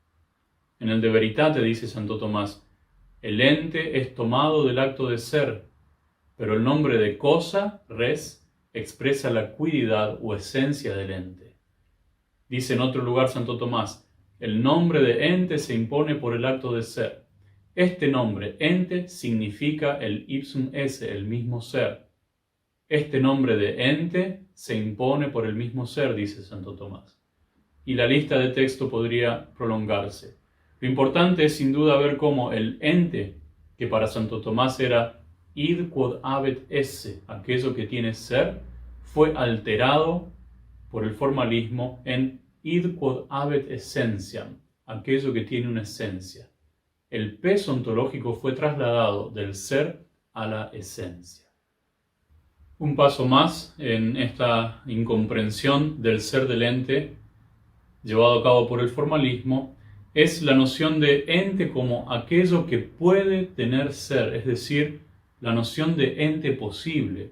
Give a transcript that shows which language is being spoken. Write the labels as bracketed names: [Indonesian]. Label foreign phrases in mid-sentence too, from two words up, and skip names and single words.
[Spanish] En el De Veritate dice Santo Tomás, el ente es tomado del acto de ser, pero el nombre de cosa, res, expresa la cuididad o esencia del ente. Dice en otro lugar Santo Tomás, el nombre de ente se impone por el acto de ser. Este nombre, ente, significa el [Latin] ipsum esse, [Spanish] el mismo ser. Este nombre de ente se impone por el mismo ser, dice Santo Tomás. Y la lista de texto podría prolongarse. Lo importante es sin duda ver cómo el ente, que para Santo Tomás era [Latin] id quod habet esse, [Spanish] aquello que tiene ser, fue alterado por el formalismo en [Latin] id quod habet essentiam, [Spanish] aquello que tiene una esencia. El peso ontológico fue trasladado del ser a la esencia. Un paso más en esta incomprensión del ser del ente, llevado a cabo por el formalismo, es la noción de ente como aquello que puede tener ser, es decir, la noción de ente posible.